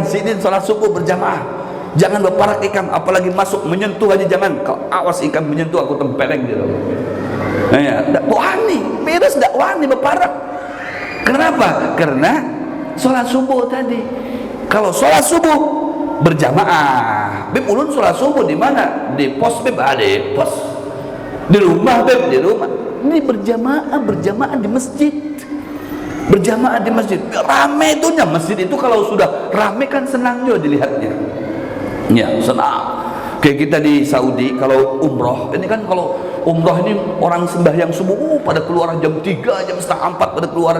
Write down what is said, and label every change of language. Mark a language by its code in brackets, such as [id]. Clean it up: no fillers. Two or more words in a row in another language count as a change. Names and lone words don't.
[bjn] Sini sholat subuh berjamaah. Jangan berparak ikan, apalagi masuk menyentuh aja jangan. Kalau awas ikan menyentuh, aku tempeleng gitu. [jv] Ndak wani, [bjn] virus [jv] ndak wani berparak. [bjn] Kenapa? Karena sholat subuh tadi. Kalau sholat subuh berjamaah, Beb ulun sholat subuh di mana? Di pos Beb, ada di pos. Di rumah Beb, di rumah. Ini berjamaah di masjid. Berjamaah di masjid. Rame itunya masjid itu, kalau sudah rame kan senang juga dilihatnya. Ya, senang. Kayak kita di Saudi kalau umroh, ini kan kalau umroh ini orang sembahyang subuh pada keluaran jam 3, jam setengah 4 pada keluaran.